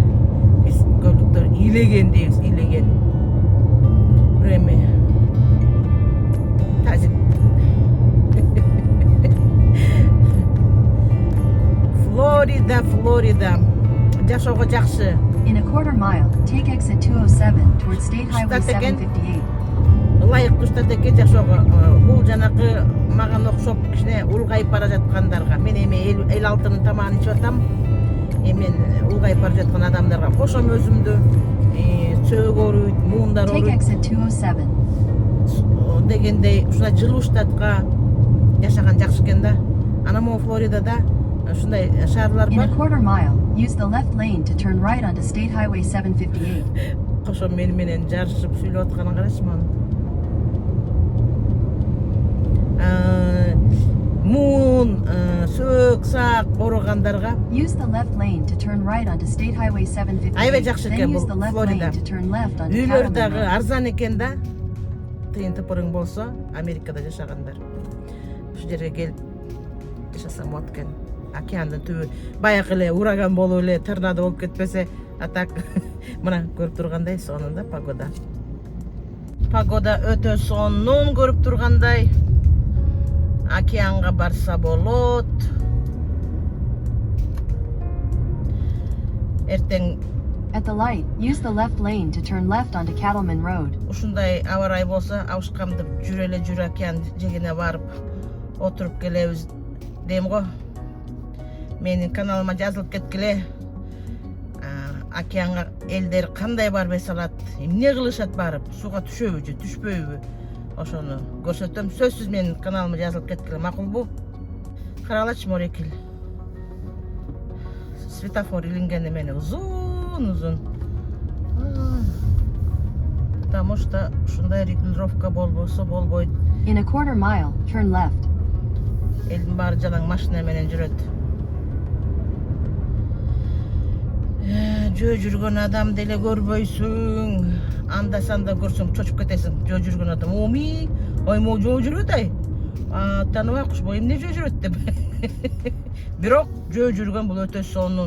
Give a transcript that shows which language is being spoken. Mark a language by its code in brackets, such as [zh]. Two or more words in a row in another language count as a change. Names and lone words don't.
[ky] Биз көлүктөр илеген дейбиз, илеген. Эми тазик. Флорида. Жашоого жакшы. [en] In a quarter mile, take exit 207 toward State Highway 758. [ky] Ылайыктуу штат экен жашоого. Бул жанакы мага окшоп кичине улгайып бара жаткандарга. Мен эми 56-нын тамагын ичип атам. Мен улгайып бара жаткан адамдарга кошом өзүмдү. Сөөгө ооруйт, муундар ооруйт. [en] Take exit 207. [ky] Дегендей, ушундай жылуу штатка жашаган жакшы экен да. Ана могу Флоридада ушундай шаарлар [en] In [ky] бар. [en] a quarter mile, use the left lane to turn right onto State Highway 758. [ky] Кошом мени менен жарышып сүйлөп атканын карачы муну. муун, сөөк, саак ооругандарга. [en] Use the left lane to turn right onto State Highway 758. [ky] Аябай жакшы [en] Then [ky] экен [en] use [ky] бул [en] the left [ky] Флорида. [en] lane to turn left onto [ky] Үйлөр [en] Cattleman [ky] дагы [en] Road. [ky] арзан экен да. Тыйын тыпырың болсо, Америкада жашагандар. Ушу жерге келип жашасам болот экен. Океандын түбү баягы эле ураган болуп эле, торнадо болуп кетпесе, а так мына көрүп тургандай сонун да погода. Погода өтө сонун көрүп тургандай. Океанга барса болот. Эртең [en] At the light, use the left lane to turn left onto Cattleman Road. [ky] ушундай аба ырай болсо, абышкамдып жүр океан жегине барып отуруп келебиз дейм го. Менин каналыма жазылып кеткиле. Океанга элдер кандай барып эс алат, эмне кылышат барып, сууга түшөбү же түшпөйбү? Ошону көрсөтөм. Сөзсүз менин каналыма жазылып кеткиле, макулбу? Каралачы морекил. Светофор илингени менен узун. [ru] Потому что [ky] ушундай регулировка болбосо болбойт. [en] In a quarter mile, turn left. [ky] Элдин баары жалаң машина менен жүрөт. Жөө жүргөн адам деле көрбөйсүң. Анда санда көрсөң чочуп кетесиң. Жөө жүргөн адам. Оми, оймо жөө жүрөт ай. Таныбай кушбу эмне жөө жүрөт деп. Бирок жөө жүргөн бул өтө сонун.